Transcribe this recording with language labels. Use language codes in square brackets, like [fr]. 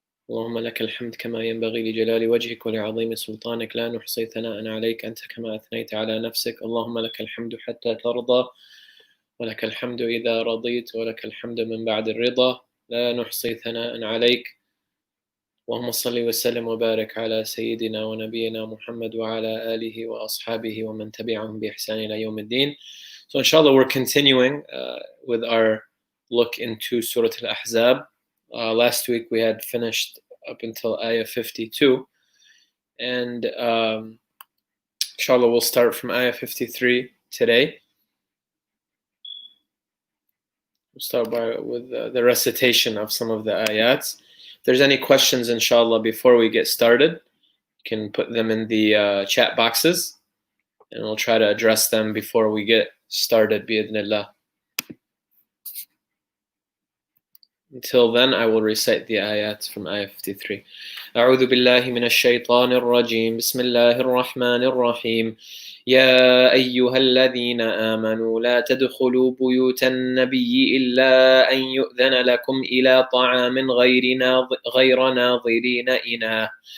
[ar] اللهم لك الحمد كما ينبغي لجلال وجهك ولعظيم سلطانك لا نحصي ثناء عليك أنت كما أثنيت على نفسك اللهم لك الحمد حتى ترضى ولك الحمد إذا رضيت ولك الحمد من بعد الرضا لا نحصي ثناء عليك اللهم صل وسلم وبارك على سيدنا ونبينا محمد وعلى آله وأصحابه ومن تبعهم بإحسان إلى يوم الدين. [en] So inshallah we're continuing with our look into Surah Al-Ahzab. Last week we had finished up until Ayah 52, and inshallah we'll start from Ayah 53 today. We'll start with the recitation of some of the ayats. If there's any questions, inshallah, before we get started, you can put them in the chat boxes, and we'll try to address them before we get started, bi-idhnillah. Until then, I will recite the ayats from Ayah 53. [ar] أعوذ بالله من الشيطان الرجيم بسم الله الرحمن الرحيم يا أيها الذين آمنوا لا تدخلوا بيوت النبي إلا أن يؤذن لكم إلى طعام غير ناظرين إناه